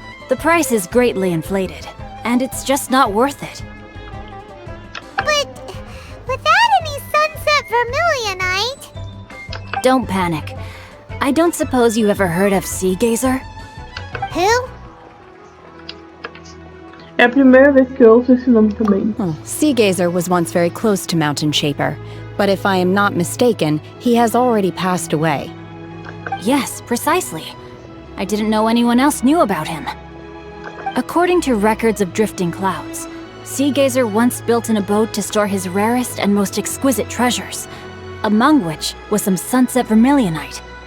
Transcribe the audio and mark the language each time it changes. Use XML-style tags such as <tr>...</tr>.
<en>The price is greatly inflated, and it's just not worth it. But without any sunset vermilionite... Don't panic. I don't suppose you ever heard of Sea Gazer? Who?</en> <pt>É a primeira vez que eu ouço esse nome também.</pt> <en>Sea Gazer was once very close to Mountain Shaper, but if I am not mistaken, he has already passed away. Yes, precisely. I didn't know anyone else knew about him. According to records of drifting clouds, Sea Gazer once built an abode to store his rarest and most exquisite treasures, among which was some sunset vermilionite.</en>